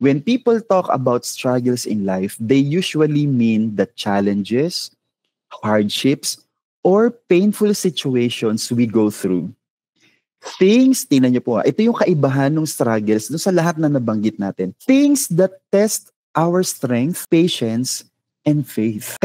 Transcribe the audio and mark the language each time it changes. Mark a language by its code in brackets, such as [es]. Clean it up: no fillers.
[en] When people talk about struggles in life, they usually mean the challenges, hardships, or painful situations we go through. [tl] Tingnan niyo po, ito yung kaibahan ng struggles dun sa lahat na nabanggit natin. [en] Things that test our strength, patience, and faith.